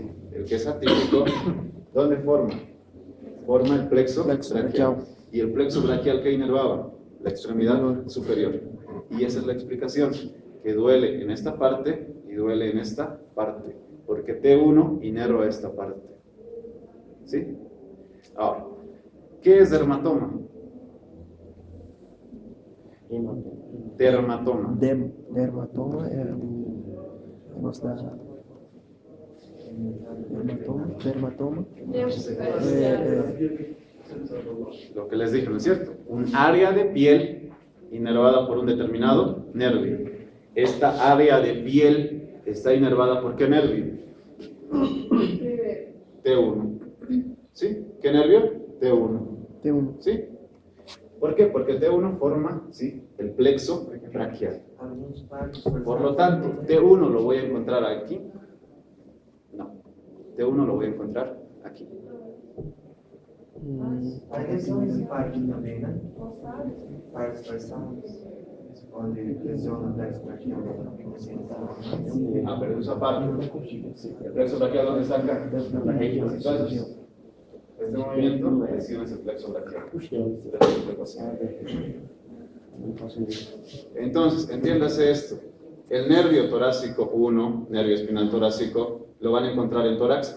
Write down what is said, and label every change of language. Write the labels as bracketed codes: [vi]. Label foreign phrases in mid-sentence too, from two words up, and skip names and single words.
[es] El que es atípico, ¿dónde forma? Forma el plexo braquial. ¿Y el plexo braquial qué inervaba? La extremidad superior. Y esa es la explicación, que duele en esta parte y duele en esta parte, porque T1 inerva esta parte. ¿Sí? Ahora, ¿qué es dermatoma? Dermatoma. [pt] Dermatoma é negócio da. [es] Dermatoma. Lo que les dije, ¿no es cierto? Un área de piel inervada por un determinado nervio. Esta área de piel está inervada por ¿qué nervio? T1. ¿Sí? ¿Qué nervio? T1. T1. ¿Sí? ¿Por qué? Porque T1 forma, ¿sí?, el plexo braquial. Por lo tanto, T1 lo voy a encontrar aquí. No. T1 lo voy a encontrar aquí. [pt] Aí esse é um parte também, né? Partes dorsais, onde lesiona o plexo braquial. [es] Ah, pero esa parte. ¿El plexo braquial dónde está acá? Entonces, este movimiento, lesiones el plexo braquial. Entonces, entiéndase esto. El nervio torácico 1, nervio espinal torácico, ¿lo van a encontrar en tórax?